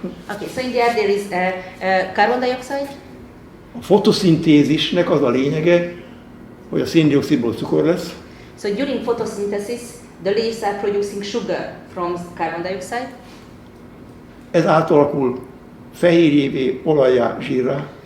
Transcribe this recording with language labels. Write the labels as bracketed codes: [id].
[en] Okay, so in the air there is carbon dioxide. [hu] A fotoszintézisnek az a lényege, hogy a széndioxidból cukor lesz. [en] So during photosynthesis, the leaves are producing sugar from carbon dioxide. [hu] Ez átalakul fehérjévé, olajjá, zsírrá.